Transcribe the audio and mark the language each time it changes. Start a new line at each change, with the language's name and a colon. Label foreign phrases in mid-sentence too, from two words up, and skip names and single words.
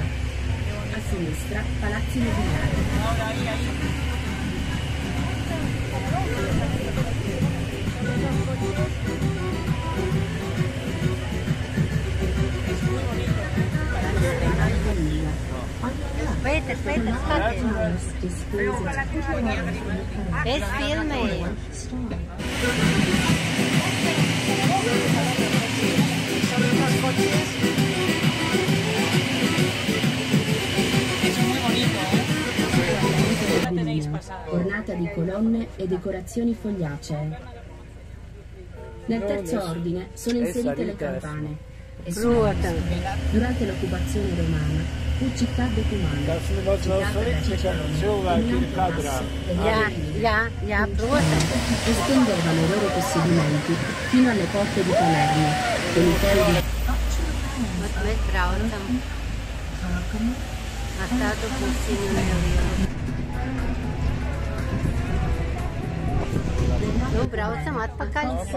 Italian: A sinistra, palazzi nobiliari. Aspetta, aspetta.
Latvian: Es filmēju.
Italian: Ornata di colonne e decorazioni fogliacee. Nel terzo ordine sono inserite le campane. E durante l'occupazione romana fu città decumana.
Latvian: Jā, protams.
Italian: Estendevano i loro possedimenti fino alle porte di Palermo, con i teli di...
Latvian: Mēs braucam. Ar tādu pusiņu nelielu. Nu, braucam atpakaļ.